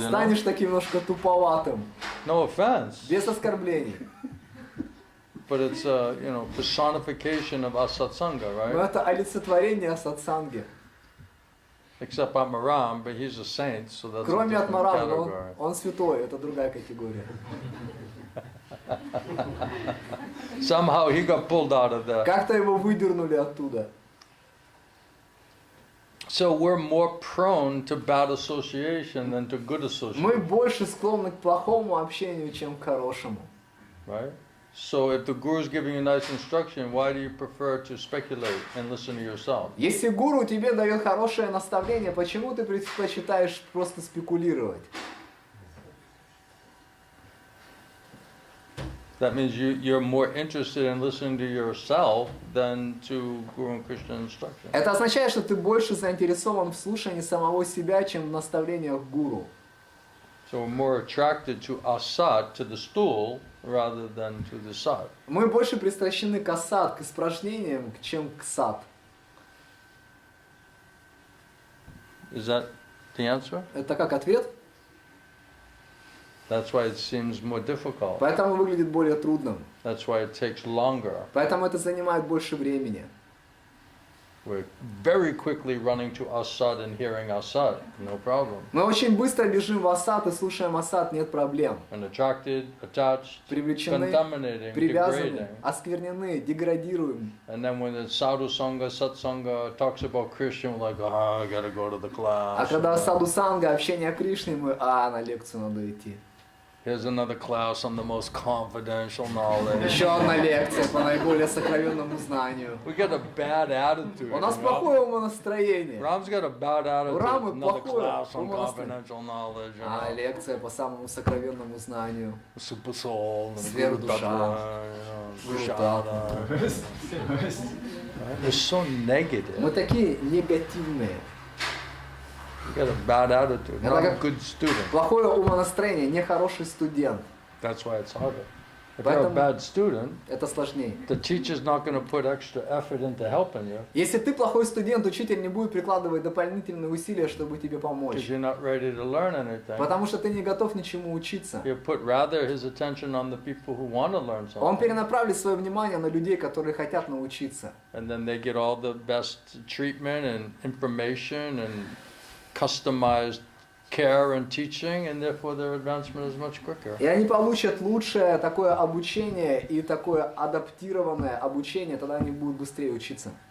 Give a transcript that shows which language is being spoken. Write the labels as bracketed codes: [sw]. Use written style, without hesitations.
[ru] Станешь таким немножко туповатым, [en] No offense, [ru] без оскорблений. [en] but it's personification of asatsanga, [ru] Но [en] right? [ru] это олицетворение сатсанги. [en] Except Atmaram, but he's a saint, so that's a [ru] Кроме [en] different [ru] Атмарама, [en] category. [ru] он святой, это другая категория. [en] Somehow he got pulled out of there. [ru] Как-то его выдернули оттуда. [en] So we're more prone to bad association than to good [ru] Мы [en] association, [ru] больше склонны к плохому общению, чем к хорошему. [en] right? So if the guru is giving you nice instruction, why do you prefer to speculate and listen to yourself? [ru] Если гуру тебе дает хорошее наставление, почему ты предпочитаешь просто спекулировать? [en] That means you're more interested in listening to yourself than to Guru and Krishna instruction. [ru] Это означает, что ты больше заинтересован в слушании самого себя, чем в наставлениях гуру. [en] So we're more attracted to asat, to the stool, rather than to the sat. [ru] Мы больше пристращены к асад, к испражнениям, чем к сад. [en] Is that the answer? [ru] Это как ответ? [en] That's why it seems more difficult. [ru] Поэтому выглядит более трудным. [en] That's why it takes longer. [ru] Поэтому это занимает больше времени. [en] We're very quickly running to Asad and hearing Asad, no problem. [ru] Мы очень быстро бежим в Асад и слушаем Асад, нет проблем. [en] And attracted, attached, [ru] Привлечены, [en] contaminating, [ru] привязаны, [en] degrading. [ru] осквернены, деградируем. [en] And then when the sadhu sangha, satsanga talks about Krishna, we're like, I gotta go to the class. [ru] А когда саду санга, общение о Кришне, мы, на лекцию надо идти. [en] Here's another class on the most confidential knowledge. [ru] Еще одна лекция по наиболее сокровенному знанию. [en] We got a bad attitude. [ru] У нас [en] you know? [ru] плохое умонастроение. [en] Ram's got a bad attitude. [ru] У Рамы [en] Another [ru] плохое [en] class on [ru] умонастроение. [en] confidential knowledge. You know? [ru] Лекция по самому сокровенному знанию. [en] Super soul. [ru] Сверхдуша. [en] Vishada. They're so negative. [ru] Мы такие негативные. [en] You got a bad attitude. Not a good student. [ru] Плохое умонастроение, нехороший студент. [en] That's why it's harder. If you're a bad student, [ru] это сложнее. [en] the teacher's not going to put extra effort into helping you. [ru] Если ты плохой студент, учитель не будет прикладывать дополнительные усилия, чтобы тебе [en] Because [ru] помочь. [en] you're not ready to learn anything. [ru] Потому что ты не готов ничему учиться. [en] You put rather his attention on the people who want to learn [ru] Он [en] something. [ru] перенаправит свое внимание на людей, которые хотят научиться. [en] And then they get all the best treatment and information and customized care and teaching, and therefore their advancement is much quicker. [ru] И они получат лучшее такое обучение и такое адаптированное обучение, тогда они будут быстрее учиться.